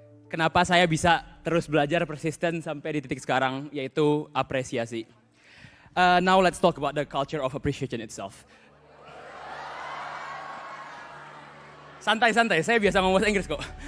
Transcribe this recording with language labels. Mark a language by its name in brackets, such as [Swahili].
[Indonesian] Kenapa saya bisa terus belajar persisten sampai di titik sekarang, yaitu apresiasi. [English] Now let's talk about the culture of appreciation itself. [Indonesian] Santai-santai, saya biasa ngomong bahasa Inggris kok.